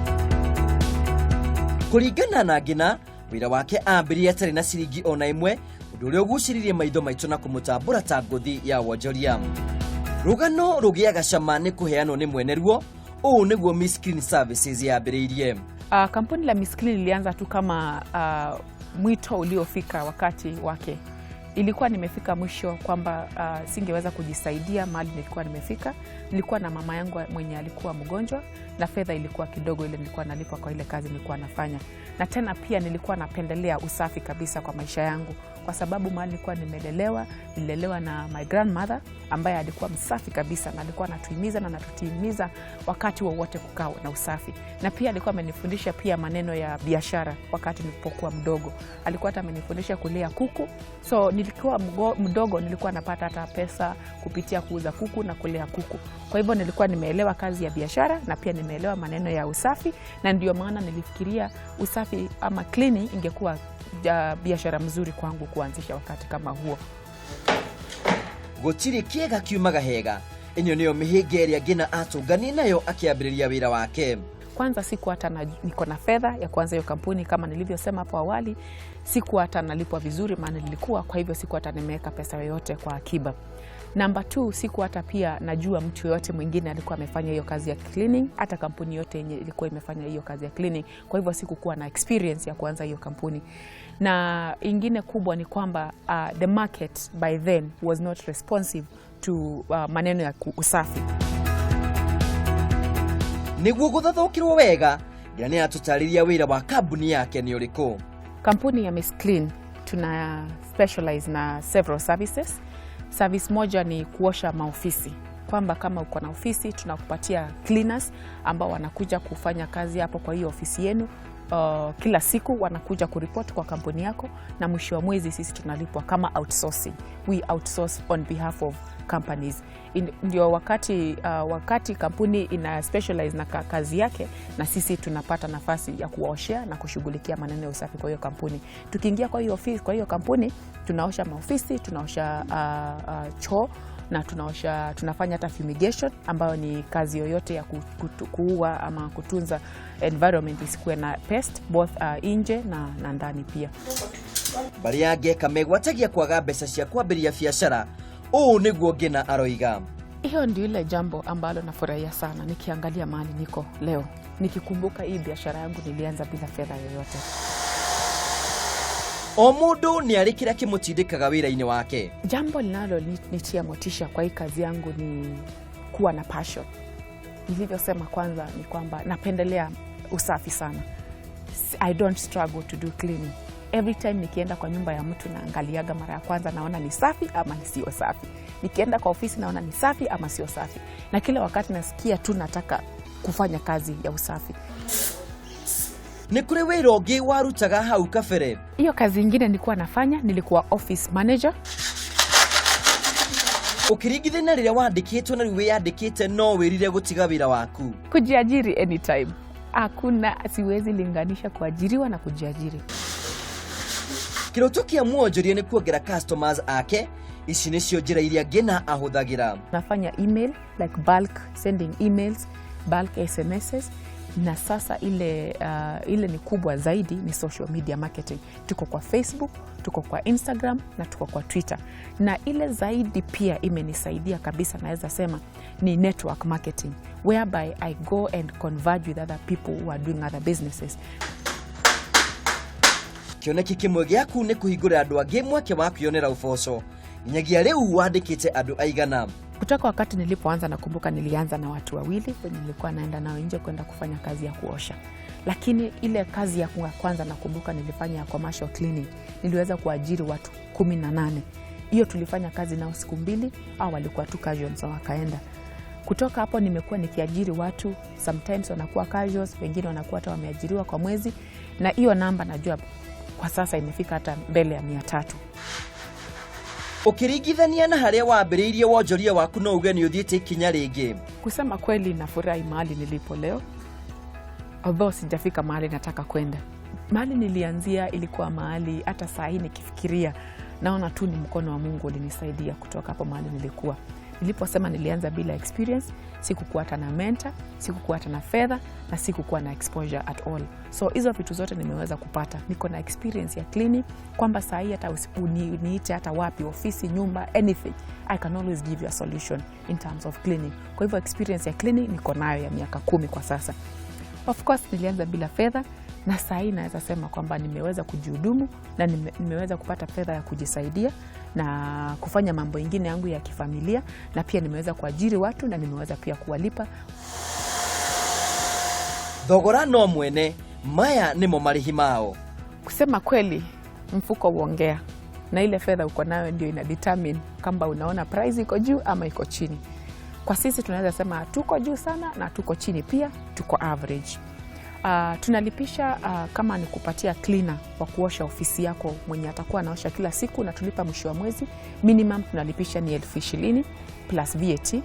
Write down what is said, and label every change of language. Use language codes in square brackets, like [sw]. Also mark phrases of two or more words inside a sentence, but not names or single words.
[ki] Kũringana na ngina, wĩra wake ambĩrĩrie atarĩ na ciringi ona ĩmwe, ũndũ ũrĩa ũgucĩrĩirie maitho maitũ na kũmũtambũra ta ngũthi ya wonjoria. Rũgano rũgĩaga cama nĩ kũheanwo nĩ mwene ruo, ũũ nĩguo Miss Clean Services yambĩrĩirie. [sw] Kampuni la Miss Clean ilianza tu kama mwito uliofika wakati wake. Ilikuwa nimefika mwisho kwamba singeweza kujisaidia mahali nilikuwa nimefika. Nilikuwa na mama yangu mwenye alikuwa mgonjwa na fedha ilikuwa kidogo ile nilikuwa nalipwa kwa ile kazi nilikuwa nafanya. Na tena pia nilikuwa napendelea usafi kabisa kwa maisha yangu kwa sababu mahali nilikuwa nililelewa na [en] my grandmother [sw] ambaye alikuwa msafi kabisa na alikuwa anatuhimiza na anatutimiza wakati wowote kukaa na usafi. Na pia alikuwa amenifundisha pia maneno ya biashara wakati nilipokuwa mdogo. Alikuwa hata amenifundisha kulea kuku. So nilikuwa mdogo nilikuwa napata hata pesa kupitia kuuza kuku na kulea kuku. Kwa hivyo nilikuwa nimeelewa kazi ya biashara na pia nimeelewa maneno ya usafi na ndio maana nilifikiria usafi ama cleaning ingekuwa biashara mzuri kwangu kuanzisha wakati kama huo. [ki] Gũtirĩ kĩega kiumaga hega. Ĩno nĩyo mĩhĩnga ĩrĩa ngina atũngani nayo akĩambĩrĩria wĩra wake. [sw] Kwanza siku hata niko na fedha ya kuanza hiyo kampuni kama nilivyosema hapo awali, siku hata nalipwa vizuri maana nilikuwa, kwa hivyo siku hata nimeweka pesa yoyote kwa akiba. Number 2, siku hata pia najua mtu yote mwingine alikuwa amefanya hiyo kazi ya cleaning, hata kampuni yote yenye ilikuwa imefanya hiyo kazi ya cleaning. Kwa hivyo sikukuwa na experience ya kuanza hiyo kampuni. Na ingine kubwa ni kwamba [en] the market by then was not responsive [sw] to maneno ya usafi. [ki] Nĩguo gũthathũkĩrwo wega, nĩ atũtarĩria wĩra wa kambuni yake nĩ ũrĩkũ. [sw] Kampuni ya Miss Clean tuna specialize na [en] several services. [sw] Service moja ni kuosha maofisi. Kwamba kama uko na ofisi tunakupatia cleaners ambao wanakuja kufanya kazi hapo kwa hiyo ofisi yenu. Kila siku wanakuja kuripoti kwa kampuni yako na mwisho wa mwezi sisi tunalipwa kama outsourcing. [en] We outsource on behalf of companies. [sw] Ndio wakati kampuni ina specialize na kazi yake na sisi tunapata nafasi ya kuwaoshea na kushughulikia maneno ya usafi kwa hiyo kampuni. Tukiingia kwa hiyo ofisi kwa hiyo kampuni tunaosha maofisi, tunaosha choo na tunafanya hata fumigation ambayo ni kazi yoyote ya kuua ama kutunza environment isikuwe na [en] pest both [sw] nje na ndani pia. [ki] Bari angeka megwatagia kwaga mbeca cia kwambĩrĩria biashara, ũũ nĩguo ngina aroiga. [sw] Hiyo ndio ile jambo ambalo nafurahia sana nikiangalia mahali niko leo. Nikikumbuka hii biashara yangu nilianza bila fedha yoyote. [ki] O mũndũ nĩ arĩ kĩrĩa kĩmũtindĩkaga wĩra-inĩ wake. [sw] Jambo linalonitia motisha kwa hii kazi yangu ni kuwa na passion. Nilivyosema kwanza ni kwamba napendelea usafi sana. [en] I don't struggle to do cleaning. Every time [sw] nikienda kwa nyumba ya mtu naangaliaga mara ya kwanza naona ni safi ama ni sio safi. Nikienda kwa ofisi naona ni safi ama sio safi. Na kila wakati nasikia tu nataka kufanya kazi ya usafi. [ki] Nĩ kũrĩ wĩra ũngĩ warutaga hau kabere? [sw] Hiyo kazi nyingine nilikuwa nafanya, nilikuwa [en] office manager. [ki] Ũkĩringithania rĩrĩa wandĩkĩtwo na rĩu wĩyandĩkĩte no wĩrire gũtiga wĩra waku? [sw] Kujiajiri anytime. Hakuna, siwezi linganisha kuajiriwa na kujiajiri. [ki] Kĩroto kĩa mwonjoria nĩ kuongerera customers ake. Ici nĩcio njĩra iria ngina ahũthagĩra. [en] Nafanya email, like bulk sending emails, bulk SMSs. [sw] na sasa ile ni kubwa zaidi ni social media marketing. Tuko kwa Facebook, tuko kwa Instagram na tuko kwa Twitter. Na ile zaidi pia imenisaidia kabisa, naweza sema ni [en] network marketing, whereby I go and converge with other people who are doing other businesses. [ki] Kioneki kimwe gyaku ni kuhingura andu angi mweke wa kwionera uboco. Nyagia riu wandikite andu aigana. [sw] Kutoka wakati nilipoanza, nakumbuka nilianza na watu wawili wenye nilikuwa naenda nao nje kwenda kufanya kazi ya kuosha. Lakini ile kazi ya kwanza nakumbuka nilifanya ya [en] commercial cleaning, [sw] niliweza kuajiri watu 18. Hiyo tulifanya kazi nao siku 2, au walikuwa tu casuals wakaenda. Kutoka hapo nimekuwa nikiajiri watu, sometimes wanakuwa casuals, wengine wanakuwa hata wameajiriwa kwa mwezi, na hiyo namba najua kwa sasa imefika hata mbele ya 300. [ki] Ukirigithania na haria wambiriirie wonjoria waku no uge ni uthiite ikinya ringi? [sw] Kusema kweli nafurahi mahali nilipo leo, although sijafika mahali nataka kwenda. Mahali nilianzia ilikuwa mahali hata saa hii nikifikiria naona tu ni mkono wa Mungu ulinisaidia kutoka hapo mahali nilikuwa. Niliposema nilianza bila experience, sikukuwa hata na mentor, sikukuwa hata na fedha, na sikukuwa na [en] exposure at all. [sw] So hizo vitu zote nimeweza kupata. Niko na experience ya cleaning, kwamba saa hii hata uniite hata wapi, ofisi, nyumba, [en] anything, I can always give you a solution in terms of cleaning. [sw] Kwa hivyo experience ya cleaning niko nayo ya miaka 10 kwa sasa. [en] Of course [sw] nilianza bila fedha, na saa hii naweza sema kwamba nimeweza kujihudumu na nimeweza kupata fedha ya kujisaidia na kufanya mambo mengine yangu ya kifamilia, na pia nimeweza kuajiri watu na nimeweza pia kuwalipa. [ki] Thogora no mwene, maya nimo marihi mao. [sw] Kusema kweli mfuko uongea, na ile fedha uko nayo ndio ina determine kama unaona price iko juu ama iko chini. Kwa sisi tunaweza sema tuko juu sana na tuko chini pia, tuko average. Tunalipisha kama ni kupatia cleaner wa kuosha ofisi yako mwenye atakuwa anaosha kila siku, na tulipa mwisho wa mwezi, minimum tunalipisha ni 20,000 [en] plus VAT.